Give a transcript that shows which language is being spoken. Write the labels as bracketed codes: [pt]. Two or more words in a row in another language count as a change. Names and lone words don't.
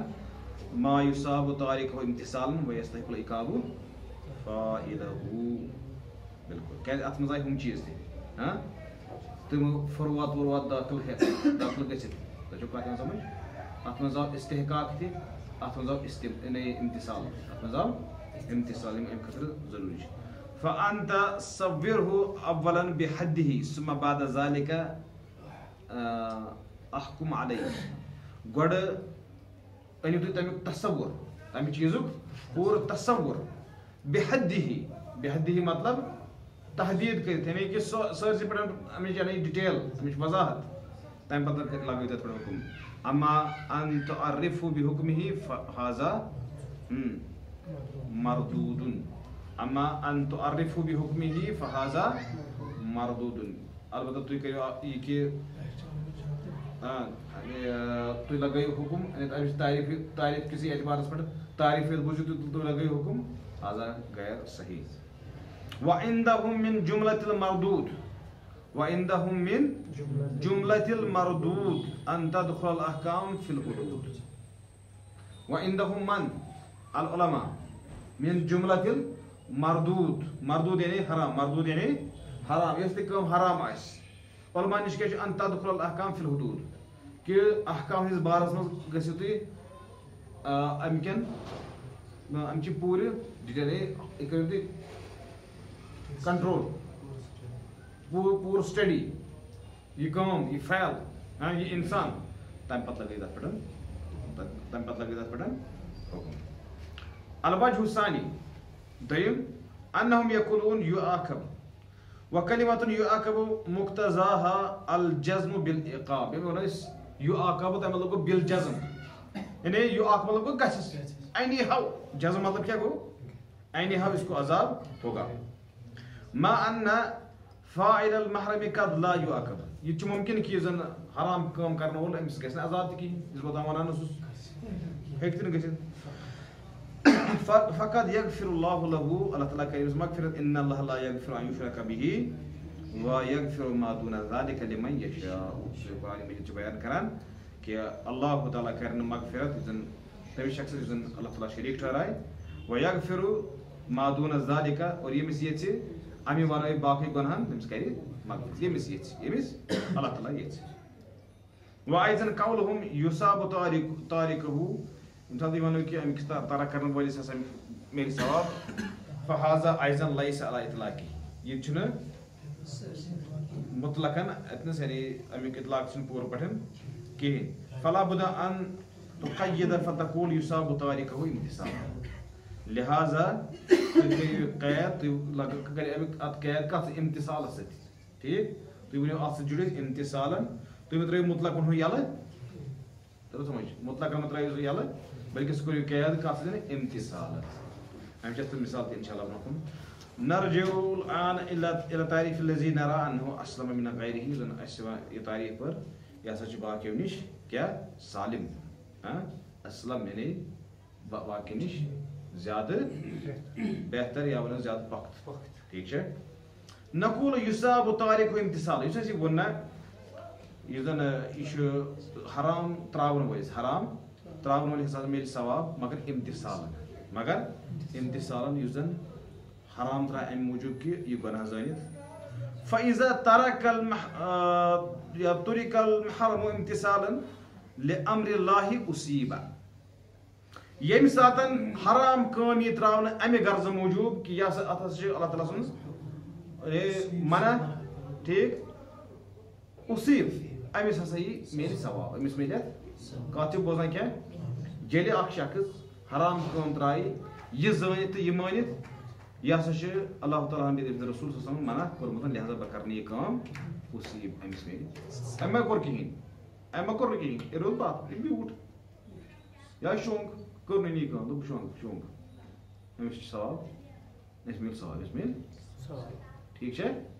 [ar] ما یُصابُ تارکہ امتثالًا ویستحق العقاب فاعلہ [ks] بالکل کیازِ اتھ منٛز آیہِ ہُم چیٖز تہِ تِم فروات وروات داخل گٔژھِتھ تۄہہِ چھو کتھ یِوان سمجھ اتھ منٛز آو استحقاق تہِ اتھ منٛز آو امتثال اتھ منٛز آو امتثال یِم امہِ خٲطرٕ ضروٗری چھِ [ar] فانت صوره اولا بحده ثم بعد ذلك احكم عليه [ks] گۄڈٕ أنِو تُہۍ تمیُک تصور تمہِ چیٖزُک پوٗرٕ تصور بحده مطلب تحدیٖد کٔرِتھ یعنی کہِ سٲرسٕے پٮ۪ٹھ امِچ یعنی ڈِٹیل امِچ وضاحت تمہِ پتہٕ لگٲیِو تتھ پٮ۪ٹھ حکم [ar] اما ان تعرفوا بحکمه فهذا مردود اما ان تعرفوا بحکمه فهذا مردود [ks] البتہ تُہۍ کٔرِو یہِ کہِ تُہۍ لگٲیِو حکم امِچ تعریٖف کِسٕے اعتبارس پٮ۪ٹھ تعریٖف ییٚلہِ بوٗزِو تُہۍ لگٲیِو حکم [ar] هذا غیر صحیح وعندهم من جملة المردود وعندهم من جملة المردود أن تدخل الأحكام في الحدود وعندهم من العلماء من جملة المردود مردود يعني حرام مردود يعني حرام يستكم [ks] حرام آس علماء نش کیٛاہ چھُ [ar] أن تدخل الأحكام في الحدود [ks] کہ احکام ہنٛدِس بارس منٛز گٔژھِو تُہۍ امکٮ۪ن امچہِ پوٗرٕ ڈِٹیل یہِ کٔرِو تُہۍ کنٹرول پوٗرٕ سٹڈی یہِ کٲم یہِ فعل یہِ انسان تمہِ پتہٕ لگٲیِو تتھ پٮ۪ٹھ حکم [ar] الوجہ الثانی [ks] دوٚیِم [ar] انہم یقولون یُعاقب وکلمۃ یُعاقب مقتضاها الجزم بالعقاب [ks] ییٚمہِ وَنو أسۍ یُعاقب تَمیُک مطلب گوٚو بالجزم یعنی یُعاقب مطلب گوٚو گژھٮ۪س anyhow جزم مطلب کیا گوٚو anyhow [ur] اس کو عذاب ہوگا [ar] ما ان فاعل المحرم قد لا يعاقب [ks] یہ چھُ ممکن کہ زن حرام کٲم کرن وول أمِس گژھِ نہٕ عذاب تہِ کِہیٖنۍ یُس بہٕ تام ونان اوسُس ہیٚکہِ تہِ نہٕ گٔژھِتھ [ar] فقد یغفر اللہ له [ks] اللہ تعالیٰ کرِ أمِس مغفرت [ar] ان اللہ لا یغفر ان یشرک به ویغفر ما دون ذلك لمن [ks] یشاء قرآن مجیٖد چھُ بیان کران کہ اللہ تعالیٰ کرِ نہٕ مغفرت یُس زن تٔمِس شخصس یُس زن اللہ تعالیٰ شریٖک ٹھہرایہِ [ar] ویغفر ما دون ذلك [ks] اور ییٚمِس یژھِ اَمہِ ورٲے باقٕے گۄنہن تٔمِس کرِ مغفرت ییٚمِس یژھِ ییٚمِس اللہ تعالیٰ یژھِ [ar] وأيضا قولهم يصاب تاركه [ks] ییٚمہِ ساتہٕ تُہۍ وَنو کہِ اَمہِ کِس ترک کرن وٲلِس ہسا میلہِ ثواب [ar] فهذا أيضا ليس على إطلاقه [ks] یہِ چھُنہٕ مطلقن اتنس یعنی امیُک اطلاق چھُنہٕ پوٗرٕ پٲٹھۍ کِہیٖنۍ [ar] فلا بد ان تقيد فتقول يصاب تاركه امتثالا [ks] لہذا تُہۍ کٔرِو قید تُہۍ کٔرِو امیُک اتھ قید کتھ امتثالس سۭتۍ ٹھیٖک تُہۍ ؤنِو اتھ سۭتۍ جُڑِتھ امتثالن تُہۍ مہ ترٲیِو مطلق ونہو یلہٕ ترو سمجھ مطلق مہ ترٲیِو سُہ یلہٕ بلکہ سُہ کٔرِو قید کتھ سۭتۍ امتثالن امہِ چھِ اَسہِ مثال تہِ [ar] انشاء اللہ [ks] برونٛہہ کُن [ar] نرجع الآن الى تعریف الذي نرى انه اسلم من غیرہ [ks] زن اسہِ یہِ تعریف پر یہِ ہسا چھُ باقیو نِش کیاہ سالم اسلم یعنی باقی نِش زیادٕ بہتر یا ونو زیادٕ پۄختہٕ ٹھیٖک چھا [ar] نقول یُصاب تارکه امتثال [ks] یُس اَسہِ یہِ ووٚن نا یُس زن یہِ چھُ حرام تراون وٲلِس حرام تراون وٲلِس ہسا میلہِ ثواب مگر امتثالن مگر امتثالاً یُس زن حرام ترٛایہِ اَمہِ موٗجوٗب کہِ یہِ گۄناہ زٲنِتھ [ar] فَإِذَا تَرَكَ تُرِكَ الْمُحَرَّمُ امتثالاً لِأَمْرِ اللہِ أُصِيبَ [ks] ییٚمہِ ساتہٕ حرام کٲم یی ترٛاونہٕ اَمہِ غرضہٕ موٗجوٗب کہِ یہِ ہسا اَتھ ہسا چھِ اللہ تعالیٰ سٕنٛز منع ٹھیٖک اُصیٖب أمِس ہسا یی میلہِ ثواب أمِس میلہِ اَتھ کَتھ چھِ بوزان کیٛاہ ییٚلہِ اکھ شخص حرام کٲم ترٛایہِ یہِ زٲنِتھ تہٕ یہِ مٲنِتھ یہِ ہسا چھِ اللہ تعالیٰ ہن بیٚیہِ رسوٗل [ar] صلی اللہ علیہ وسلم [ks] منع کوٚرمُت لہٰذا بہٕ کرٕ نہٕ یہِ کٲم اُصیٖب أمِس میلہِ أمۍ ما کوٚر کِہینۍ أمۍ ما کوٚر نہٕ کِہینۍ یہِ روٗد پتھ یہِ بیوٗٹھ یا شۄنٛگ کٔر نہٕ یہِ کٲم دوٚپ شۄنٛگ أمِس چھُ ثواب أمِس میلہِ ثواب أمِس میلہِ ٹھیٖک چھا